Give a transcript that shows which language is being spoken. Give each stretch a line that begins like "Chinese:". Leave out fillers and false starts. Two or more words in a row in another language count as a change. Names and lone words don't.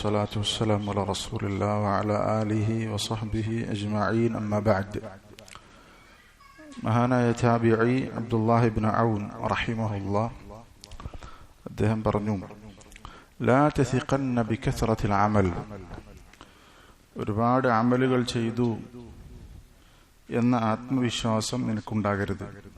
Arabic: والصلاة والسلام على رسول الله وعلى آله وصحبه أجمعين أما بعد.
Malayalam: മഹാനായ താബിഈ അബ്ദുല്ലാഹി ഇബ്നു ഔൻ റഹിമഹുല്ലാഹ് അദ്ദേഹം പറഞ്ഞു,
Arabic: لا تثقن بكثرة العمل,
Malayalam: ഒരുപാട് അമലുകൾ ചെയ്തു എന്ന ആത്മവിശ്വാസം നിനക്കുണ്ടാകരുത്.